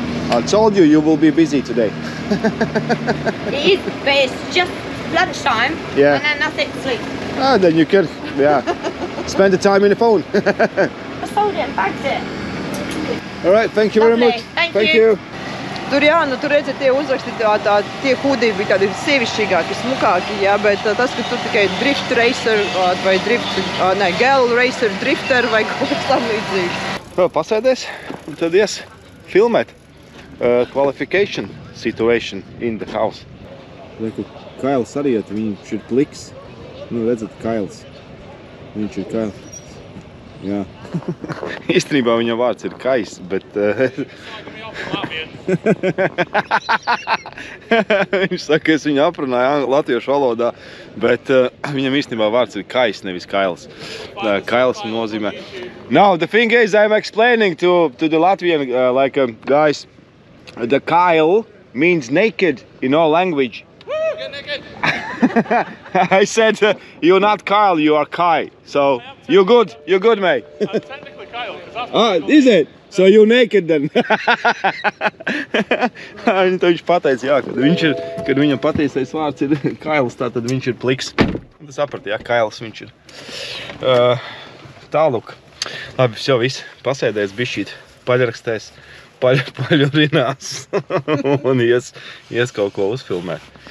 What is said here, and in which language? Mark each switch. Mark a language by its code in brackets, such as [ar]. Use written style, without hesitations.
[en] I told you you will be busy today. It is, but it's just lunchtime, Yeah. and then that's it, sleep. Ah, then you can, yeah, spend the time in the phone. I sold it and bagged it. All right, thank you very Lovely, much. thank you. [lv] Tur jā, nu tur redzat, tie uzraksti, tie hūdī bija tādi sievišķīgāki, smukāki, jā, bet tas, ka tur tikai drift racer vai girl racer, drifter vai kaut kas tam līdzīgs. Vēl pasēdēs, un tad ies filmēt. [en] Qualification situation in the house. [lv] Reku, Kails arī iet, viņš ir pliks. Nu, redzat, Kails. Viņš ir Kails. Jā. Īstenībā viņa vārds ir Kais, bet... Viņš saka, es viņu aprunāju latviešu valodā, bet viņam īstenībā vārds ir Kais, nevis Kails. Kails nozīmē. [en] Now, the thing is, I'm explaining to the Latvian guys, the Kyle means naked in all language. Get naked. I said, you're not Kyle, you are Kai. So, you're good, mate. I'm technically Kyle, because that's Is it? So you're naked then? [lv] Viņš pateica, jā, kad viņam patiesais vārds ir Kails, tātad viņš ir pliks. Tu saprati, jā, Kails viņš ir. Tālūk. Labi, jau viss. Pasēdēs bišķīt, paļrakstēs, paļurinās un ies kaut ko uzfilmēt.